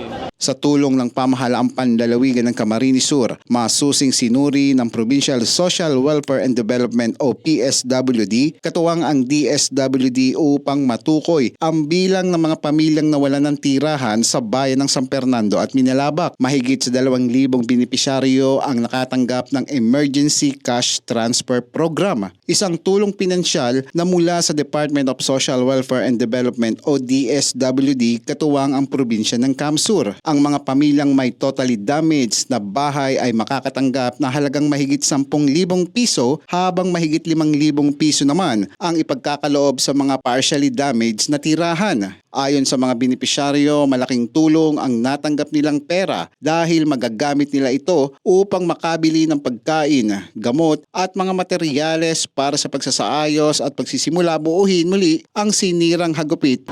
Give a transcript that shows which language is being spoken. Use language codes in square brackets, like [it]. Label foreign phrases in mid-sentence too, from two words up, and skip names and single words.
[tl] Sa tulong ng pamahalaang panlalawigan ng Camarines Sur, masusing sinuri ng Provincial Social Welfare and Development o PSWD, katuwang ang DSWD upang matukoy ang bilang ng mga pamilyang nawalan ng tirahan sa bayan ng San Fernando at Minalabak. Mahigit sa 2,000 benepisyaryo ang nakatanggap ng Emergency Cash Transfer Program, isang tulong pinansyal na mula sa Department of Social Welfare and Development o DSWD katuwang ang probinsya ng Camsur. Ang mga pamilyang may [en] totally damaged [tl] na bahay ay makakatanggap na halagang mahigit 10,000 piso habang mahigit 5,000 piso naman ang ipagkakaloob sa mga [en] partially damaged [tl] na tirahan. Ayon sa mga benepisyaryo, malaking tulong ang natanggap nilang pera dahil magagamit nila ito upang makabili ng pagkain, gamot at mga materyales para sa pagsasaayos at pagsisimula buuhin muli ang sinirang hagupit.